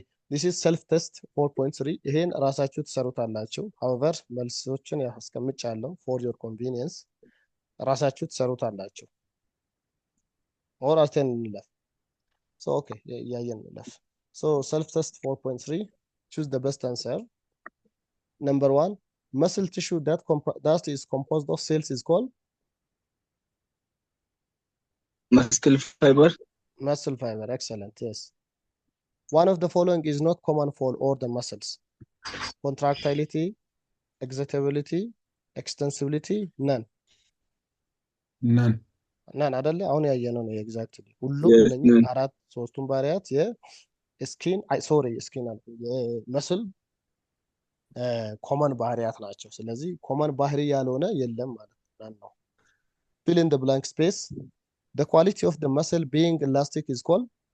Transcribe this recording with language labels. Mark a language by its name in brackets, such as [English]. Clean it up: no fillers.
[English] this is self test 4.3 [Amharic] ይሄን ራሳችሁ ትሰሩታላችሁ። [English] however [Amharic] መልሶችን ያስቀምጫለሁ [English] for your convenience [Amharic] ራሳችሁ ትሰሩታላችሁ። [English] or [Amharic] አስተን እንለፍ። [English] So okay [Amharic] ያየን እንለፍ። [English] So self test 4.3 choose the best answer. Number 1, muscle tissue that is composed of cells is called muscle fiber. Muscle fiber, excellent, yes. One of the following is not common for all the muscles: contractility, excitability, extensibility, none. None [Amharic] አይደለ? አሁን ያየነው ነው ኤግዛክትሊ ሁሉም እነኚህ አራት ሶስቱም ባህሪያት የስኪን የመስል ኮመን ባህሪያት ናቸው። ስለዚህ ኮመን ባህሪ ያልሆነ የለም ማለት ነው። [English] fill in the blank space. The quality of the muscle being elastic is called